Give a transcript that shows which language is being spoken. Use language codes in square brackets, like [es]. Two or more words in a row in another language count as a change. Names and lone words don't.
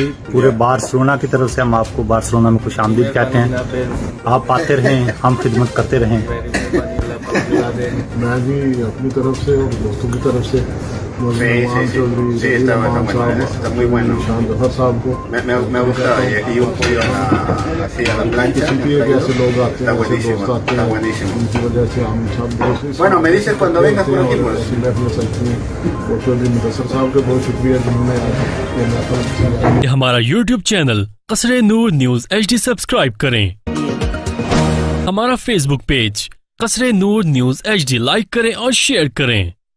[hi] पूरे बार्सिलोना की तरफ से हम आपको बार्सिलोना में खुशामदीद कहते हैं। आप आते रहें, हम खिदमत करते रहें। मैं भी अपनी तरफ से और दोस्तों की तरफ से साहब को [es] me gusta y un pollo así a la plancha. [hi] ऐसे लोग आते हैं, दोस्त आते हैं, उनकी वजह से हम सब [es] Bueno, me dices cuando vengas por aquí pues. [hi] मुदस्सिर साहब का बहुत शुक्रिया जिन्होंने हमारा YouTube चैनल क़स्रे नूर न्यूज़ HD सब्सक्राइब करें। हमारा Facebook पेज क़स्रे नूर न्यूज़ HD लाइक करें और शेयर करें।